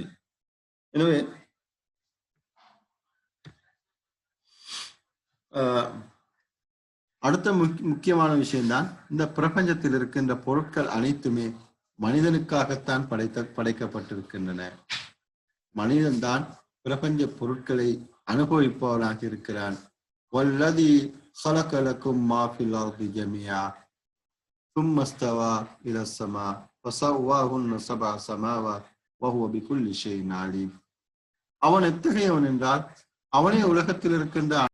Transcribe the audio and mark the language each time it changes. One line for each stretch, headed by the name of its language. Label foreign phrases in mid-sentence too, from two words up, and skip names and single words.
Tamil: எனவே அடுத்த முக்கியமான விஷயம்தான், இந்த பிரபஞ்சத்தில் இருக்கின்ற பொருட்கள் அனைத்துமே மனிதனுக்காகத்தான் படைக்கப்பட்டிருக்கின்றன. மனிதன்தான் பிரபஞ்ச பொருட்களை அனுபவிப்பவனாக இருக்கிறான்.
Arabic: வல்லதி خلق لكم ما في الأرض جميعا ثم استوى إلى السماء فسواهن 7 سماوات وهو بكل شيء عليم.
Tamil: அவன் எத்தகையவன் என்றால், அவனே உலகத்தில் இருக்கின்ற